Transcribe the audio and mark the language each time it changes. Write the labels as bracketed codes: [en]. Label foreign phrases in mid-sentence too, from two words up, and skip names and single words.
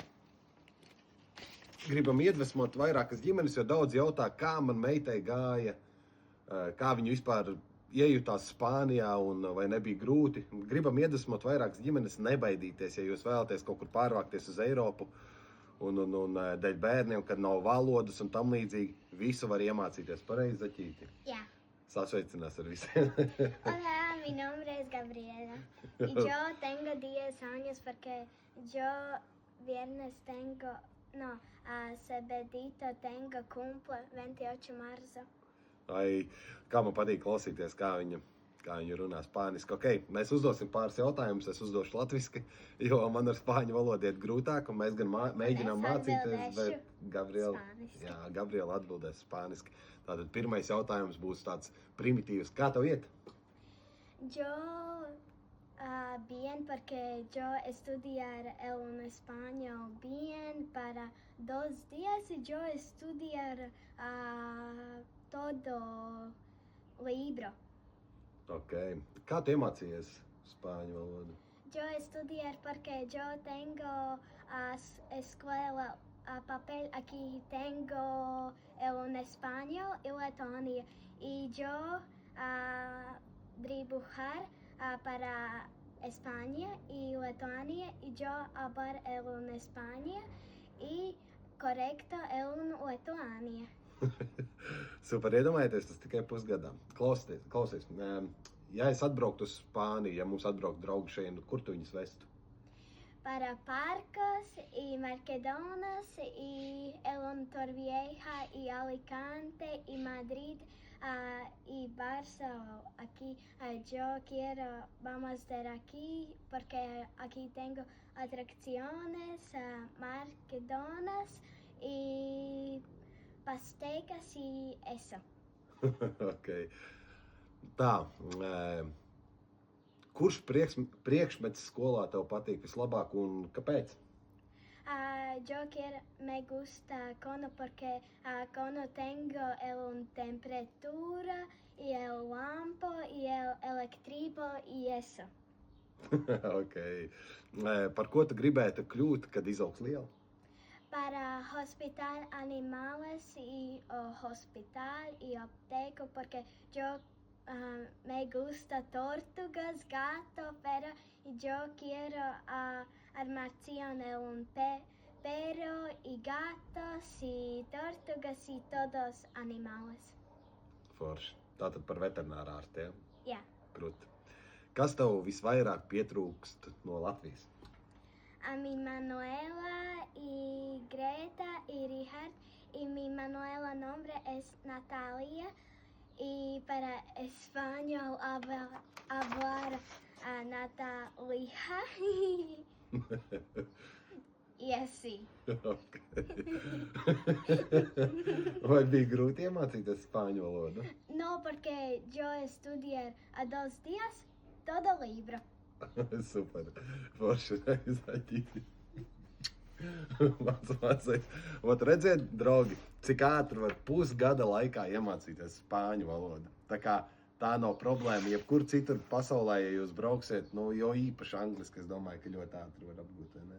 [lv] Gribam iedvesmot vairākas ģimenes, jo daudz jautā, kā man meitai gāja, kā viņu vispār iejutās Spānijā un vai nebija grūti. Gribam iedvesmot vairākas ģimenes nebaidīties, ja jūs vēlaties kaut kur pārvākties uz Eiropu. Un dēļ bērniem, kad nav valodas un tam līdzīgi, visu var iemācīties. Pareizi, Zaķīti? Jā. Sasveicinās ar visiem. [es] Hola, mi nombre es Gabriela. Y yo tengo 10 años porque yo viernes tengo, sabedito tengo cumple 28 marzo. [lv] Ai, kā man patīk klausīties, kā viņa runā spāniski. Ok, mēs uzdosim pāris jautājumus, es uzdošu latviski, jo man ar spāņu valodu iet grūtāk, un mēs gan mēģinām mācīties, bet Gabriela atbildēs spāniski. Tātad pirmais jautājums būs tāds primitīvs. Kā tev iet? [es] Yo bien, porque yo estudiar un español bien para 2 días y yo estudiar todo libro. [lv] Ok. Kā tu iemācījies spāņu valodu? [es] Yo estudiar porque yo tengo escuela papel, aquí tengo un español y letonia. Y yo dibujar para España y Letonia y yo hablar en España y correcto en Letonia. [lv] Super, iedomājieties, tas tikai pusgadā. Klausies. Ja es atbrauktu uz Spāniju, ja mums atbrauktu draugi šeit, kur tu viņus vestu? [es] Para Parcos y Mercadonas y el Torrevieja y Alicante y Madrid y Barça. Aquí yo quiero, vamos a ir aquí porque aquí tengo atracciones, Mercadonas y pasteikas y eso. [lv] Ok. Tā, kurš priekšmets skolā tev patīk vislabāk un kāpēc? [es] Me gusta cono porque cono tengo el temperatura y el lampo y el electribo y eso. [lv] Ok. Par ko tu gribētu kļūt, kad izaugs liela? [es] Para hospital animales y hospital y apteco porque yo me gusta tortugas, gato, pero yo quiero armación de un perro y gatos y tortugas y todos animales. [lv] Forši. Tātad par veterināru ārstiem? Jā. Krūti. Kas tev visvairāk pietrūkst no Latvijas? [es] A mi Manuela y Greta y Richard y mi Manuela nombre es Natalia y para español hablar Natalia y así. [lv] Ok. Vai bija grūti iemācīties spāņu valodu? [es] No, porque yo estudié 2 días todo libro. [lv] Super. Forši Zaķīti. Mācais. Ot, redziet, draugi, cik ātri var pusgada laikā iemācīties spāņu valodu. Tā nav problēma. Jebkur citur pasaulē, ja jūs brauksiet, jo īpaši angliski, es domāju, ka ļoti ātri var apgūt, vai ne?